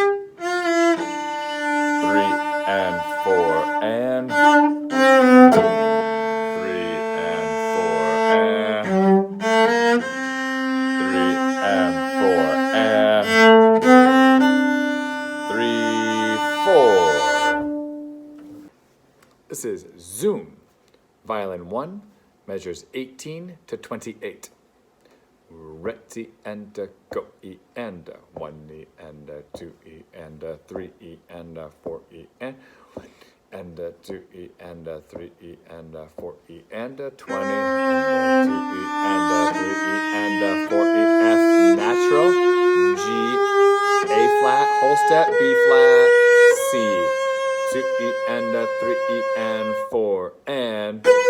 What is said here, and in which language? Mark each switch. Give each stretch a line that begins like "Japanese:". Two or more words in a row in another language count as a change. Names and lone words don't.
English: 3 and 4 and 3 and 4 and 3 and 4 and 3, 4. This is Zoom. Violin 1 measures 18 to 28. Ready and go. E and 1 E and 2 E and 3 E and 4 E and 2 E and 3 E and 4 E and 20 and 2 E and 3 E and 4 E F natural G A flat whole step B flat C 2 E and 3 E and 4 and